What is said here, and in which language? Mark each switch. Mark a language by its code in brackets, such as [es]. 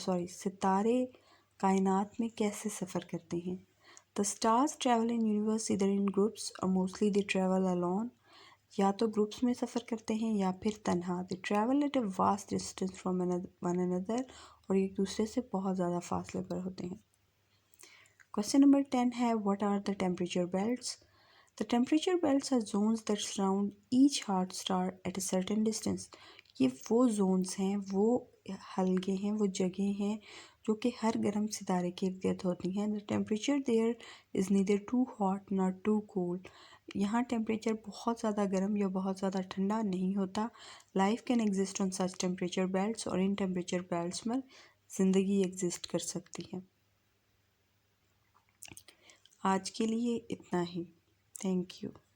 [ur] ستارے کائنات میں کیسے سفر کرتے ہیں؟ [en] The stars travel in universe either in groups or mostly they travel alone. [ur] یا تو گروپس میں سفر کرتے ہیں یا پھر تنہا. [en] They travel at a vast distance from one another. [ur] اور ایک دوسرے سے بہت زیادہ فاصلے پر ہوتے ہیں. [en] Question number 10 ہے What are the temperature belts? The temperature belts are zones that surround each hot star at a certain distance. [ur] یہ وہ زونز ہیں، وہ حلقے ہیں، وہ جگہیں ہیں جو کہ ہر گرم ستارے کے ارد گرد ہوتی ہیں. [en] The temperature there is neither too hot nor too cold. [ur] یہاں ٹیمپریچر بہت زیادہ گرم یا بہت زیادہ ٹھنڈا نہیں ہوتا. [en] Life can exist on such temperature belts. [ur] اور ان ٹیمپریچر بیلٹس میں زندگی ایگزسٹ کر سکتی ہے. آج کے لیے اتنا ہی. Thank you.